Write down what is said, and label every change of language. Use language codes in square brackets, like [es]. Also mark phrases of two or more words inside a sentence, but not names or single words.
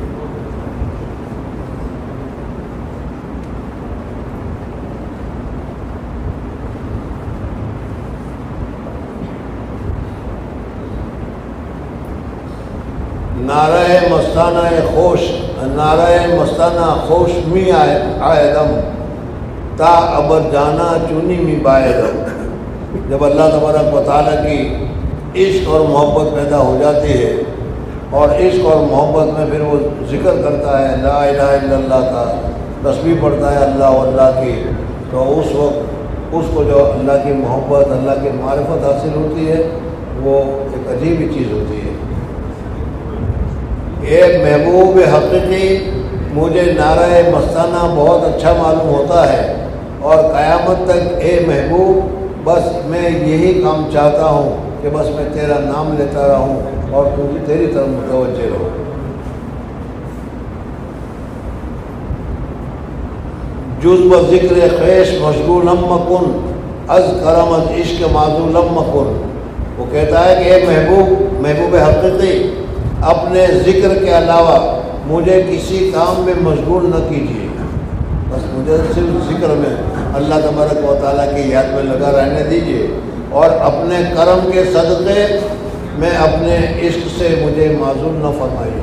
[fa] نعرہ مستانہ خوش می آئدم تا ابر جانا چونی می بائدم۔ [ur] جب اللہ تبارک و تعالیٰ کی عشق اور محبت پیدا ہو جاتی ہے، اور عشق اور محبت میں پھر وہ ذکر کرتا ہے [ar] لا الہ الا اللہ [ur] کا، تسبیح پڑھتا ہے اللہ واللہ کی، تو اس وقت اس کو جو اللہ کی محبت، اللہ کی معرفت حاصل ہوتی ہے، وہ ایک عجیب ہی چیز ہوتی ہے۔ اے محبوب حقیقی، مجھے نعرہ مستانہ بہت اچھا معلوم ہوتا ہے، اور قیامت تک اے محبوب بس میں یہی کام چاہتا ہوں کہ بس میں تیرا نام لیتا رہوں اور تیری طرف متوجہ رہوں۔ [fa] جز و ذکر خیش مشغولم مکن، از کرمت عشق معذولم مکن۔ [ur] وہ کہتا ہے کہ اے محبوب حقیقی، اپنے ذکر کے علاوہ مجھے کسی کام میں مشغول نہ کیجیے، بس مجھے صرف ذکر میں اللہ تبارک و تعالیٰ کی یاد میں لگا رہنے دیجیے، اور اپنے کرم کے صدقے میں اپنے عشق سے مجھے معذول نہ فرمائیے۔